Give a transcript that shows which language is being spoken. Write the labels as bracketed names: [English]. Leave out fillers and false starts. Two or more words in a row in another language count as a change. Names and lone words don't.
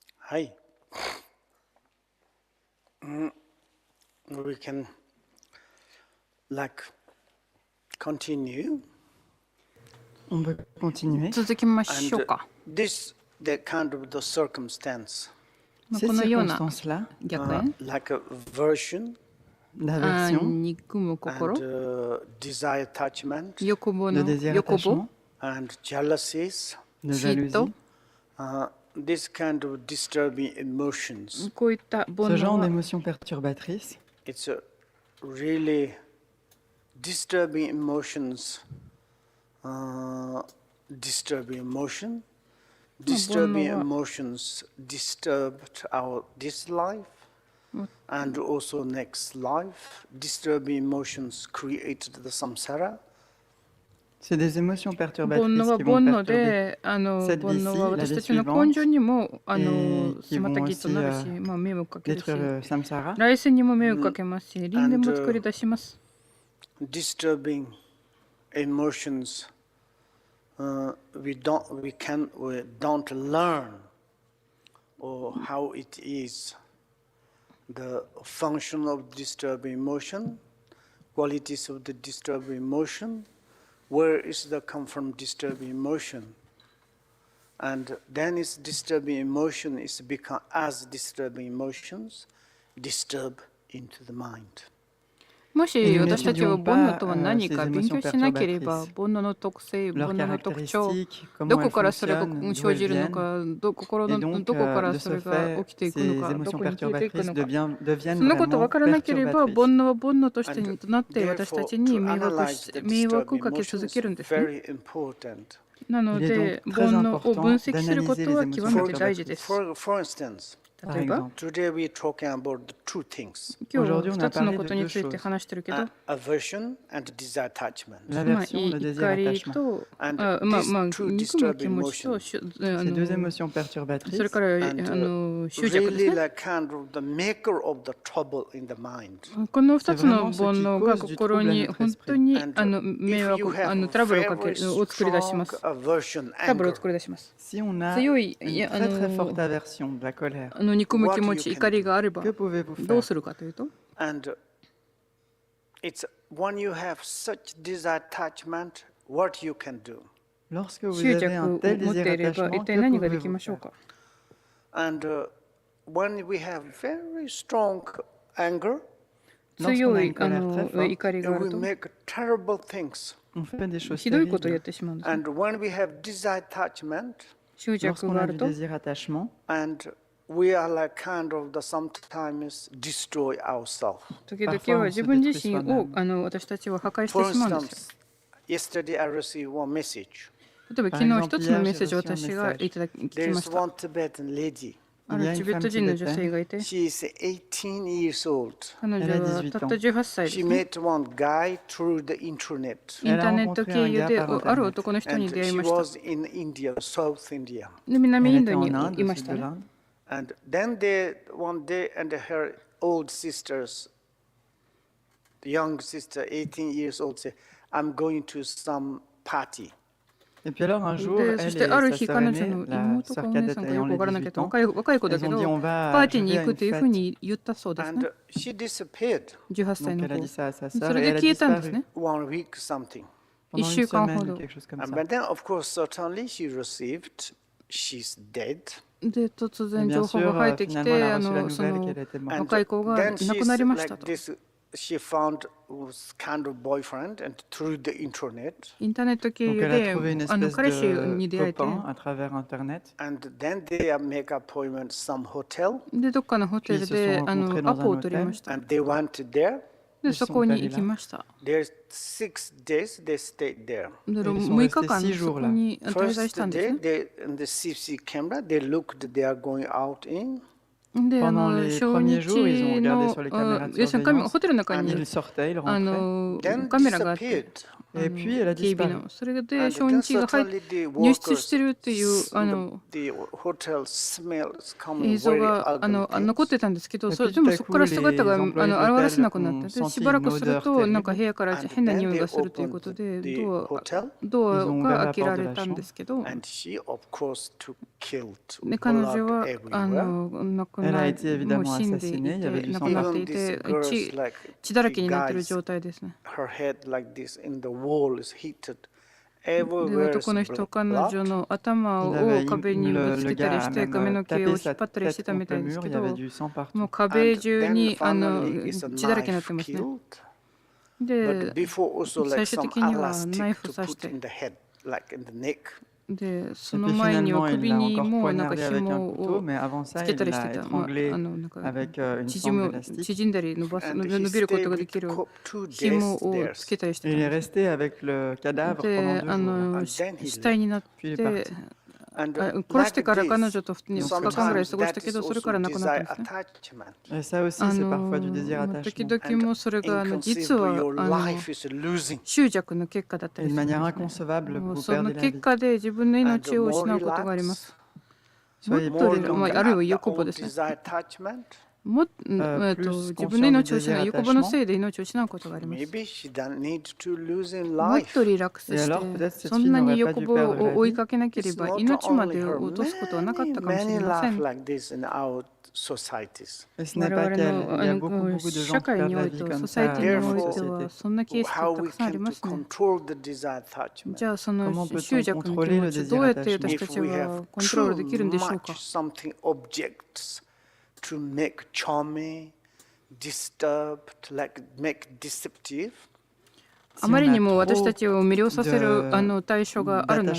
[English] はい。We can continue. [French] On peut continuer. [Japanese] 続きましょうか。 [English] This the kind of the circumstance. [French] Ces [Japanese] このような [French] circonstances-là, [Japanese] 逆縁、 [English] like aversion [French] d'aversion, [Japanese] 憎む心、 [English] and desire attachment [Japanese] 欲望 [French] de [Japanese] の [French] désir [Japanese] 欲望 [French] attachement, [English] and jealousies. [French] de [Japanese] 嫉妬 [French] jalousie, [English] This kind of disturbing emotions. [Japanese] こういった煩 [French] ce [Japanese] 悩 [French] genre [Japanese] は [French] d'émotions perturbatrices, [English] It's a really disturbing emotions. Disturbing emotion. Disturbing emotions disturbed this life and also next life. Disturbing emotions created the samsara. [French] c'est des émotions [Japanese] 煩 [French] perturbatrices [Japanese] 悩は [French] qui [Japanese] 煩 [French] vont [Japanese] 悩 [French] perturber [Japanese] で、煩 [French] cette [Japanese] 悩 [French] vie-ci, [Japanese] は [French] la [Japanese] 私 [French] vie [Japanese] たちの [French] suivante, [Japanese] 根性にも [French] qui [Japanese] 妨 [French] vont [Japanese] げと [French] aussi [Japanese] なるし、迷惑かけるし、 [French] détruire le samsara. [Japanese] 来世にも迷惑かけますし、輪廻も作り出します。 [English] Disturbing emotions. We don't learn or how it is. The function of disturbing emotion, qualities of the disturbing emotion, where is the come from disturbing emotion, and then its disturbing emotion is become as disturbing emotions, disturb into the mind. [Japanese] もし私たちは煩悩とは何か勉強しなければ、煩悩の特性、煩悩の特徴、どこからそれが生じるのか、心のどこからそれが起きていくのか、どこに消えていくのか、そのこと分からなければ、煩悩は煩悩としてなって私たちに迷惑をかけ続けるんですね。なので、煩悩を分析することは極めて大事です。例えば、 [English] Today we are talking about the two things. [Japanese] 今日2つのことについて話してるけど、 [English] Aversion and desire attachment. [Japanese] 怒りと、憎む気持ちと、それから執着ですね。 [English] Really like kind of the maker of the trouble in the mind. [Japanese] この2つの煩悩が心に本当に迷惑、トラブルを作り出します。トラブルを作り出します。 [French] Si on a [Japanese] 強い [French] une très très forte aversion, de la colère, [Japanese] 憎む気持ち、怒りがあれば [French] que pouvez-vous [Japanese] どう [French] faire? [Japanese] するかというと、 [English] And it's when you have such desire attachment, what you can do. [French] Lorsque vous [Japanese] 執 [French] avez [Japanese] 着 [French] un [Japanese] を [French] tel [Japanese] 持って [French] désir [Japanese] いれば [French] attachement, [Japanese] 一体 [French] que [Japanese] 何ができ [French] pouvez-vous [Japanese] ましょう [French] faire? [Japanese] か。 [English] And when we have very strong anger, [Japanese] 強い [French] Lorsqu'on a une colère très forte, [Japanese] 怒りがある [English] we [Japanese] と [English] make terrible things. [French] On fait des choses [Japanese] ひどいことをやっ [French] terribles. [Japanese] てしまうんですね。 [English] And when we have desire attachment, [Japanese] 執着 [French] Lorsqu'on [Japanese] があ [French] a [Japanese] る [French] du [Japanese] と [French] désir attachement, [English] and we are like kind of the sometimes destroy ourselves. [Japanese] 時々は自分自身を私たちは破壊し [English] For [Japanese] てしまうんですよ。 [English] instance, yesterday I received one message. [Japanese] 例えば昨日一つのメッセージを私がいただき [English] There [Japanese] ま [English] is [Japanese] した。 [English] one Tibetan lady. [Japanese] あるチベット人の女性がいて、 [English] She is 18 years old. [Japanese] 彼女はたった18歳で [English] She [Japanese] すね。 [English] met one guy through the internet. [Japanese] インターネット経由である男の人 [English] And [Japanese] に出会い [English] she [Japanese] ました。 [English] was in India, South India. [Japanese] で南 [French] elle [Japanese] イン [French] était [Japanese] ドに [French] en Inde, [Japanese] い [French] au [Japanese] まし [French] sud [Japanese] た [French] de [Japanese] ね。 [French] l'Inde. [English] And then one day, and her old sisters, the young sister, 18 years old, said, I'm going to some party. [French] Et puis alors un jour, [Japanese] で [French] elle [Japanese] そ [French] et [Japanese] してある [French] sa [Japanese] 日 [French] sœur [Japanese] 彼女 [French] aînée, [Japanese] の [French] la [Japanese] 妹か [French] sœur [Japanese] お姉 [French] cadette [Japanese] さんかよ [French] ayant [Japanese] く [French] les [Japanese] わからないけ [French] 18 [Japanese] ど [French] ans, [Japanese] 若い子だけ [French] elles [Japanese] ど [French] ont dit on [Japanese] パ [French] va [Japanese] ーティーに [French] je [Japanese] 行 [French] vais [Japanese] く [French] à [Japanese] という [French] une [Japanese] ふう [French] fête. [Japanese] に言ったそうですね。 [English] And she disappeared [Japanese] 18 歳 [French] Donc [Japanese] の [French] elle a [Japanese] 子 [French] dit。ça à sa [Japanese] そ [French] sœur [Japanese] れ [French] et [Japanese] で [French] elle a [Japanese] 消えたんです [French] disparu [Japanese] ね。 [English] 1 week something. [French] pendant une [Japanese] 1週間ほ [French] semaine [Japanese] ど [French] ou。quelque chose comme [English] And [French] ça. [English] but then, of course, certainly she received, she's dead. [Japanese] で突 [French] Et [Japanese] 然 [French] bien [Japanese] 情報 [French] sûr, [Japanese] が入ってき [French] finalement, [Japanese] て [French] elle a reçu la [Japanese] そ [French] nouvelle [Japanese] の [French] qu'elle était morte. [English] And [Japanese] 若い子が [English] then [Japanese] いなくなりました [English] like [Japanese] と。 [English] this, she found was kind of boyfriend and through the internet. [Japanese] インターネット経 [French] Donc [Japanese] 由 [French] elle a [Japanese] で [French] trouvé une espèce [Japanese] 彼氏に [French] de [Japanese] 出会えて、 [French] copain à travers Internet. [English] And then they make appointment some hotel [Japanese] でどっかのホテル [French] Puis ils se [Japanese] で [French] sont rencontrés [Japanese] ア [French] dans [Japanese] ポ [French] un [Japanese] を取り [French] hôtel. [Japanese] ました。 [English] and they went there. [Japanese] でそこに行きました。 [English] There's 6 days they stayed there. [Japanese] で [French] Ils sont [Japanese] 6 日間 [French] restés 6 [Japanese] そこ [French] jours là. [Japanese] に滞在し [English] First [Japanese] たんです [English] day, [Japanese] ね。 [English] they in the CC camera, they looked they are going out in. [Japanese] で [French] Pendant les [Japanese] 初 [French] premiers [Japanese] 日 [French] jours, ils ont regardé [Japanese] の [French] sur les caméras de [Japanese] 要するにホ [French] surveillance. [Japanese] テルの中 [French] Ils [Japanese] に [French] sortaient, ils rentraient. [English] Then [Japanese] カメラがあって、 [English] disappeared. [French] Et puis, elle a [Japanese] 警備 [French] disparu. [Japanese] の。それで初日が入出してるっていう映像が残ってたんですけど、 [French] Et [Japanese] で [French] puis, [Japanese] も [French] tout à [Japanese] そこ [French] coup, [Japanese] から [French] les [Japanese] 姿が [French] employés [Japanese] 現れせ [French] d'hôtel [Japanese] なくなって、 [French] ont [Japanese] でし [French] senti [Japanese] ばら [French] une [Japanese] くする [French] odeur [Japanese] となんか [French] terrible. [Japanese] 部屋から変な匂いがするということでドアが開けられたんですけど、で彼女は亡く [French] Elle [Japanese] な [French] a [Japanese] も [French] été [Japanese] う [French] évidemment [Japanese] 死んでい [French] assassinée. Il y avait [Japanese] て [French] du [Japanese] 亡 [French] sang [Japanese] くなっ [French] partout. [Japanese] ていて血だらけになっている状態ですね。で男の人、彼女の頭 [French] Il [Japanese] を [French] avait, [Japanese] 壁にぶつ [French] le [Japanese] けたり [French] gars [Japanese] し [French] a [Japanese] て [French] même [Japanese] 髪の毛を [French] tapé [Japanese] 引っ [French] sa [Japanese] 張ったりして [French] tête [Japanese] たみた [French] contre [Japanese] い [French] le [Japanese] です [French] mur. [Japanese] け [French] Il y avait [Japanese] ど、 [French] du sang [Japanese] も [French] partout. [Japanese] う壁中に血だらけになってますね。で、最終的にはナイフを刺して、で、そ [French] Et [Japanese] の [French] puis [Japanese] 前には [French] finalement, il [Japanese] 首 [French] l'a [Japanese] に [French] encore [Japanese] もなんか [French] poignardé avec un [Japanese] 紐 [French] couteau, [Japanese] を [French] mais avant [Japanese] つ [French] ça, [Japanese] け [French] il [Japanese] たりし [French] l'a [Japanese] てた。 [French] étranglé [Japanese] なんか [French] avec une sangle élastique. [Japanese] 縮んだり伸びることができる紐をつけたりして [French] Et [Japanese] た [French] il [Japanese] ん [French] est [Japanese] です。 [French] resté avec le cadavre pendant [Japanese] で、 [French] 2 jours. [Japanese] 死体になっ [French] Puis il est [Japanese] て、 [French] parti. [Japanese] 殺してから彼女と2日間ぐらい過ごしたけど、それから亡くなったんですね。 [French] Et ça aussi, c'est parfois du désir [Japanese] 時 [French] attachement. [Japanese] 々もそれが実は執着の結果だったり [French] Et [Japanese] す [French] de [Japanese] るん [French] manière [Japanese] ですね。 [French] inconcevable, [Japanese] もう [French] vous [Japanese] その [French] perdez la [Japanese] 結 [French] vie. [Japanese] 果で自分の命を失うことがあります。もっ [French] Soyez [Japanese] と [French] plus [Japanese] あるいは欲望ですね。も自分の命を失う欲望のせいで命を失うことがあります。もっとリラックス [French] Et [Japanese] し [French] alors, peut-être [Japanese] て、 [French] cette [Japanese] そ [French] fille [Japanese] んなに [French] n'aurait pas [Japanese] 欲 [French] dû [Japanese] 望 [French] perdre la [Japanese] を追い [French] vie. [Japanese] かけなければ命まで落とすことはなかったかもしれません。 [French] Et ce [Japanese] 我 [French] n'est pas [Japanese] 々 [French] qu'elle. [Japanese] の [French] Il y a beaucoup, beaucoup de [Japanese] 社 [French] gens qui [Japanese] 会 [French] perdent [Japanese] に [French] la [Japanese] おい [French] vie [Japanese] ては、 [French] comme [Japanese] ソサイ [French] ça [Japanese] ティに [French] dans [Japanese] おい [French] la [Japanese] ては、 [French] société. [Japanese] そんなケースってたくさんありますね。じゃあ、その [French] Comment [Japanese] 執 [French] peut-on [Japanese] 着の気 [French] contrôler [Japanese] 持 [French] le [Japanese] ち、 [French] désir [Japanese] どうやって [French] attachement? [Japanese] 私たちはコントロールできるんでしょうか。 あまりにも私たちを魅了させる対象があるなら